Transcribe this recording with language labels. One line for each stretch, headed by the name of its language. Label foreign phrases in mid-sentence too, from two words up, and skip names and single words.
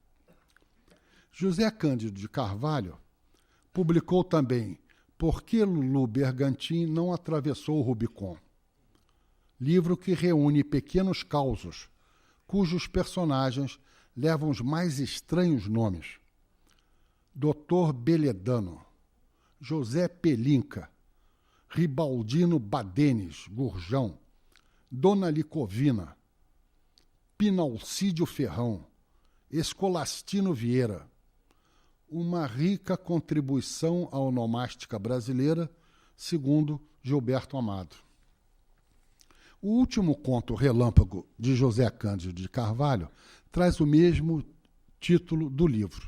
Portuguese: José Cândido de Carvalho publicou também Por que Lulu Bergantin não atravessou o Rubicon? Livro que reúne pequenos causos, cujos personagens levam os mais estranhos nomes. Dr. Beledano, José Pelinca, Ribaldino Badenes, Gurjão, Dona Licovina, Pinalcídio Ferrão, Escolastino Vieira. Uma rica contribuição à onomástica brasileira, segundo Gilberto Amado. O último conto relâmpago de José Cândido de Carvalho traz o mesmo título do livro.